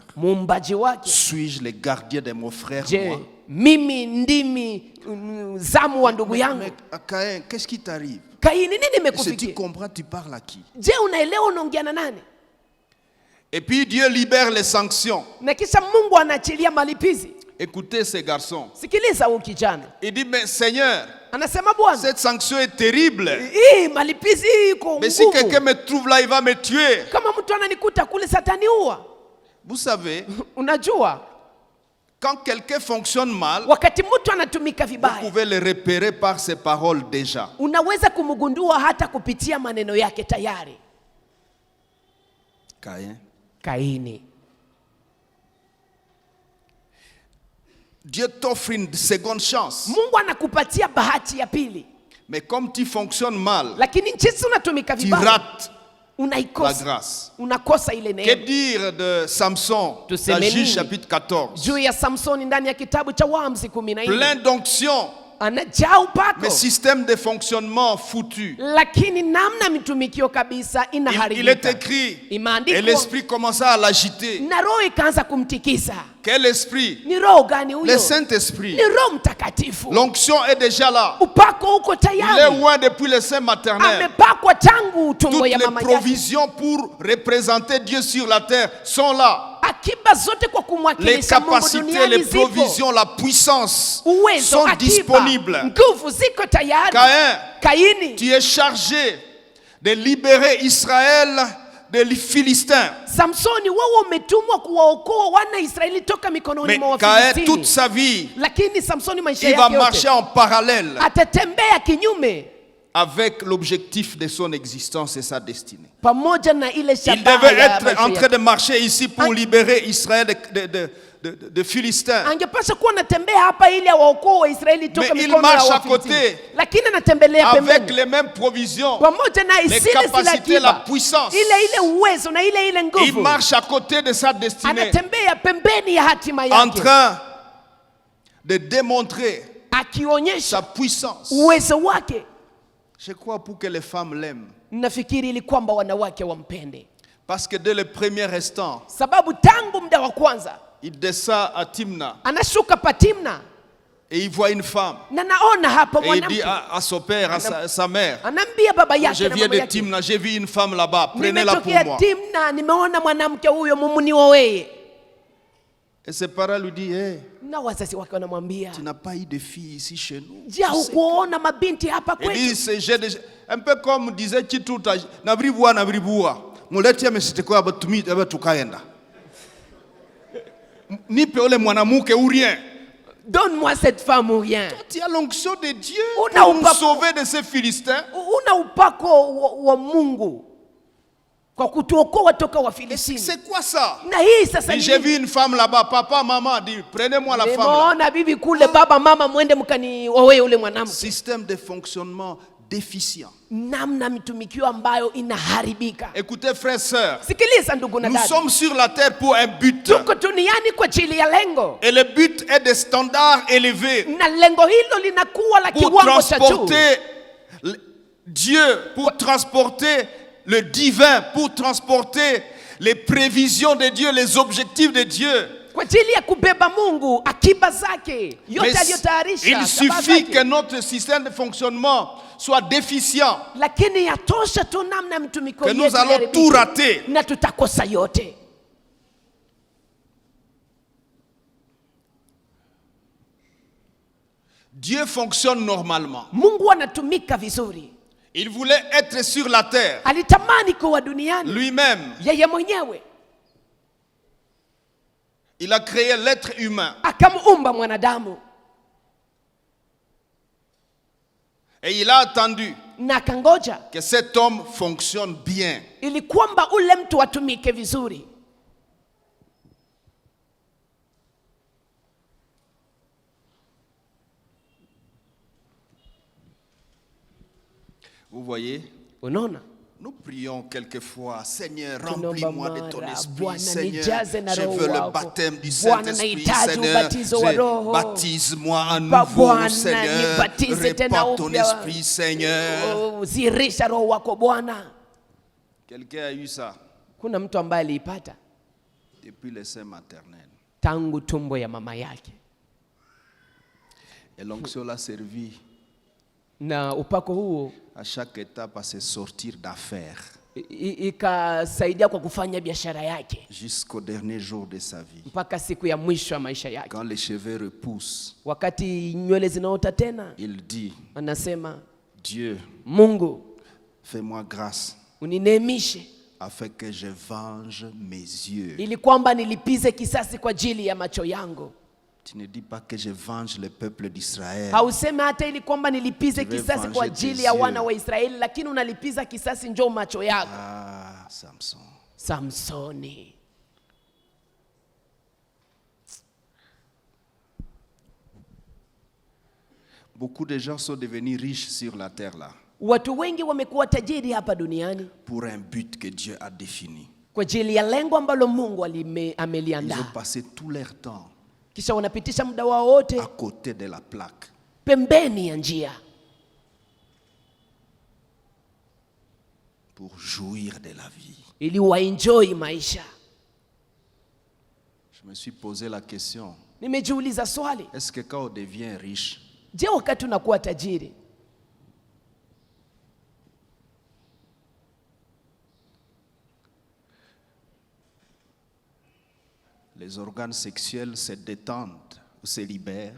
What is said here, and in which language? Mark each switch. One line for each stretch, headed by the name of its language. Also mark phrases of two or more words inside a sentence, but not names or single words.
Swahili: muumbaji wake.
French: Suis-je le gardien de mon frère, Je, moi?
Swahili: mimi ndimi zamu wa ndugu yangu?
French: Mais Caïn, qu'est-ce qui t'arrive?
Swahili: Kaini, nini
French: Si tu
Swahili: imekufikia?
French: comprends, tu parles à qui?
Swahili: Je, unaelewa unaongea na nani?
French: Et puis Dieu libère les sanctions.
Swahili: Na kisha Mungu anaachilia malipizi.
French: Écoutez ces garçons.
Swahili: Sikiliza huyu kijana.
French: Il dit, mais Seigneur,
Swahili: Anasema, Bwana,
French: cette sanction est terrible.
Swahili: hii malipizi hii iko
French: Mais si quelqu'un
Swahili: ngumu.
French: me trouve là, il va me tuer.
Swahili: Kama mtu ananikuta kule sataniua.
French: Vous savez,
Swahili: Unajua,
French: Quand quelqu'un fonctionne mal,
Swahili: wakati mtu anatumika
French: vous
Swahili: vibaya,
French: pouvez le repérer par ses paroles déjà.
Swahili: unaweza kumgundua hata kupitia maneno yake tayari. Kaini.
French: Dieu t'offre une seconde chance.
Swahili: Mungu anakupatia bahati ya pili.
French: Mais comme tu fonctionnes mal,
Swahili: Lakini jinsi unatumika
French: tu
Swahili: vibaya,
French: rates la
Swahili: unaikosa.
French: grâce.
Swahili: Unakosa ile
French: Que
Swahili: neema.
French: dire de Samson dans
Swahili: Tuseme
French: Juge
Swahili: nini
French: chapitre 14?
Swahili: juu ya Samsoni ndani ya kitabu cha Waamuzi 14?
French: Plein d'onction,
Swahili: Anajaa upako,
French: mais système de fonctionnement foutu.
Swahili: lakini namna mitumikio kabisa
French: Il est
Swahili: inaharibika.
French: écrit, et
Swahili: Imeandikwa
French: l'esprit commença à l'agiter.
Swahili: na roho ikaanza kumtikisa.
French: Quel esprit?
Swahili: Ni roho gani
French: Le
Swahili: huyo?
French: Saint-Esprit.
Swahili: Ni Roho Mtakatifu.
French: L'onction est déjà là.
Swahili: Upako uko
French: Il est
Swahili: tayari,
French: loin depuis le sein maternel.
Swahili: amepakwa tangu tumbo
French: Toutes
Swahili: ya
French: les
Swahili: mama yake.
French: provisions pour représenter Dieu sur la terre sont là.
Swahili: Akiba zote kwa
French: Les
Swahili: kumwakilisha Mungu
French: capacités,
Swahili: duniani
French: les
Swahili: zipo.
French: provisions, la puissance
Swahili: Uwezo,
French: sont
Swahili: akiba,
French: disponibles.
Swahili: nguvu ziko tayari.
French: Caïn,
Swahili: Kaini,
French: tu es chargé de libérer Israël des Philistins.
Swahili: Samsoni, wewe umetumwa kuwaokoa wana Israeli toka mikononi
French: Mais
Swahili: mwa
French: Caïn, toute
Swahili: Wafilistini.
French: sa vie,
Swahili: Lakini Samsoni maisha
French: il va
Swahili: yake
French: marcher
Swahili: yote
French: en parallèle
Swahili: atatembea kinyume
French: avec l'objectif de son existence et sa destinée.
Swahili: pamoja na ile
French: Il
Swahili: shabaha
French: devait
Swahili: ya
French: être
Swahili: maisha
French: en train
Swahili: yake.
French: de marcher ici pour libérer Israël de Philistins.
Swahili: Angepaswa kuwa anatembea hapa ili awaokoe Waisraeli toka
French: Mais il
Swahili: mikono ya
French: marche à
Swahili: Wafilistini.
French: côté,
Swahili: Lakini anatembelea
French: avec
Swahili: pembeni
French: les mêmes provisions,
Swahili: pamoja na
French: les
Swahili: zile
French: capacités, la
Swahili: akiba,
French: puissance.
Swahili: ile uwezo na ile
French: Il
Swahili: nguvu.
French: marche à côté de sa destinée,
Swahili: Anatembea pembeni ya hatima
French: en
Swahili: yake,
French: train de démontrer
Swahili: akionyesha
French: sa puissance.
Swahili: uwezo wake.
French: Je crois pour que les femmes l'aiment.
Swahili: Nafikiri ili kwamba wanawake wampende,
French: Parce que dès le premier instant,
Swahili: sababu tangu muda wa kwanza
French: il descend à Timna
Swahili: anashuka Patimna
French: et il voit une femme.
Swahili: na naona hapo
French: Et il dit
Swahili: mwanamke,
French: à son père, à sa mère,
Swahili: anaambia baba
French: je
Swahili: yake na
French: viens
Swahili: mama
French: de
Swahili: yake,
French: Timna, j'ai vu une femme là-bas, prenez-la pour
Swahili: nimetokea
French: moi.
Swahili: Timna, nimeona mwanamke huyo, mumuniowee.
French: Et ses parents lui disent, hey,
Swahili: Na wazazi wake wanamwambia,
French: tu n'as pas eu de fille ici chez nous.
Swahili: je, hukuona mabinti hapa
French: Il
Swahili: kwetu?
French: dit, un peu comme disait Chituta,
Swahili: navribua, muletea mesiteko aba tukaenda. Nipe ole mwanamuke
French: ou rien. Donne-moi cette femme ou rien. Tu as l'onction de Dieu
Swahili: Una
French: pour nous
Swahili: upako-
French: sauver de ces Philistins.
Swahili: Una upako wa Mungu kwa kutuokoa toka Wafilistini.
French: C'est quoi ça?
Swahili: Na hii sasa ni
French: J'ai
Swahili: nini?
French: vu une femme là-bas, papa, maman, dit, prenez-moi la femme là.
Swahili: Nimeona bibi kule, baba mama, mwende mkaniowe ule mwanamke.
French: Système de fonctionnement déficient.
Swahili: Namna mitumikio ambayo inaharibika.
French: Écoutez, frères et sœurs,
Swahili: Sikiliza ndugu na
French: nous
Swahili: dada,
French: sommes sur la terre pour un but.
Swahili: tuko duniani kwa ajili ya lengo,
French: Et le but est des standards élevés
Swahili: na lengo hilo linakuwa la
French: pour
Swahili: kiwango cha juu,
French: transporter Dieu, pour transporter le divin, pour transporter les prévisions de Dieu, les objectifs de Dieu.
Swahili: kwa ajili ya kubeba Mungu akiba zake yote
French: Mais
Swahili: aliyotayarisha.
French: il
Swahili: shabaha
French: suffit
Swahili: zake.
French: que notre système de fonctionnement soit déficient,
Swahili: Lakini yatosha tu namna mtumiko
French: que nous
Swahili: yetu
French: allons
Swahili: iharibike,
French: tout rater.
Swahili: na tutakosa yote.
French: Dieu fonctionne normalement.
Swahili: Mungu anatumika vizuri.
French: Il voulait être sur la terre,
Swahili: Alitamani kuwa duniani
French: lui-même.
Swahili: yeye mwenyewe,
French: Il a créé l'être humain
Swahili: akamuumba mwanadamu
French: et il a attendu
Swahili: na akangoja
French: que cet homme fonctionne bien.
Swahili: ili kwamba ule mtu atumike vizuri.
French: Vous voyez,
Swahili: Unaona,
French: nous prions quelquefois, Seigneur,
Swahili: tunaomba
French: remplis-moi de ton
Swahili: mara,
French: esprit,
Swahili: Bwana
French: Seigneur.
Swahili: nijaze na
French: Je
Swahili: roho
French: veux le
Swahili: wako.
French: baptême du
Swahili: Bwana
French: Saint-Esprit,
Swahili: nahitaji
French: Seigneur.
Swahili: ubatizo wa Roho.
French: Baptise-moi à
Swahili: Bwana,
French: nouveau, Seigneur.
Swahili: nibatize tena
French: Répands ton
Swahili: upya.
French: esprit, Seigneur.
Swahili: Oh, zirisha roho wako Bwana.
French: Quelqu'un a eu ça
Swahili: Kuna mtu ambaye aliipata
French: depuis le sein maternel.
Swahili: tangu tumbo ya mama yake,
French: Et l'onction l'a servi
Swahili: na upako huo
French: à chaque étape à se sortir d'affaires
Swahili: ikasaidia kwa kufanya biashara yake
French: jusqu'au dernier jour de sa vie.
Swahili: mpaka siku ya mwisho ya maisha yake.
French: Quand les cheveux repoussent,
Swahili: Wakati nywele zinaota tena,
French: il dit,
Swahili: anasema,
French: Dieu,
Swahili: Mungu
French: fais-moi grâce
Swahili: unineemishe
French: afin que je venge mes yeux.
Swahili: ili kwamba nilipize kisasi kwa ajili ya macho yangu.
French: Tu ne dis pas que je venge le peuple d'Israël.
Swahili: Hauseme hata ili kwamba nilipize
French: Je vais
Swahili: kisasi
French: venger
Swahili: kwa
French: tes
Swahili: ajili ya wana
French: yeux.
Swahili: wa Israeli, lakini unalipiza kisasi njoo macho yako.
French: Ah, Samson.
Swahili: Samsoni.
French: Beaucoup de gens sont devenus riches sur la terre là
Swahili: Watu wengi wamekuwa tajiri hapa duniani
French: pour un but que Dieu a défini.
Swahili: kwa ajili ya lengo ambalo Mungu
French: Ils
Swahili: ameliandaa.
French: ont passé tout leur temps
Swahili: Kisha wanapitisha muda wao wote
French: à côté de la plaque.
Swahili: pembeni ya njia
French: Pour jouir de la vie.
Swahili: ili waenjoy maisha.
French: Je me suis posé la question,
Swahili: Nimejiuliza swali,
French: est-ce que quand on devient riche,
Swahili: je, wakati unakuwa tajiri
French: les organes sexuels se détendent ou se libèrent?